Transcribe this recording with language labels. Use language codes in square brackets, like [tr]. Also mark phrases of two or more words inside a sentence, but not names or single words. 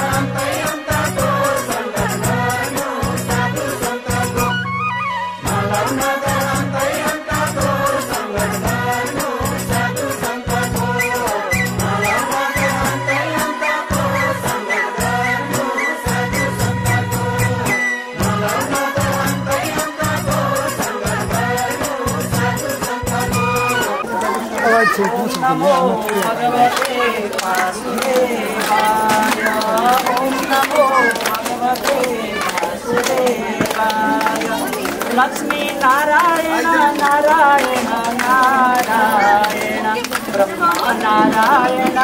[ne] अन्तै अन्तको सङ्गत गर्नु साधु सन्तको नलाउ नजर अन्तै अन्तको सङ्गत गर्नु साधु सन्तको नलाउ नजर अन्तै अन्तको सङ्गत गर्नु साधु सन्तको नलाउ नजर अन्तै अन्तको सङ्गत गर्नु साधु सन्तको। [sa] नमो भगवते वासुदेवाय ओम नमो भगवते वासुदेवाय लक्ष्मी नारायण नारायण नारायण ब्रह्मा नारायण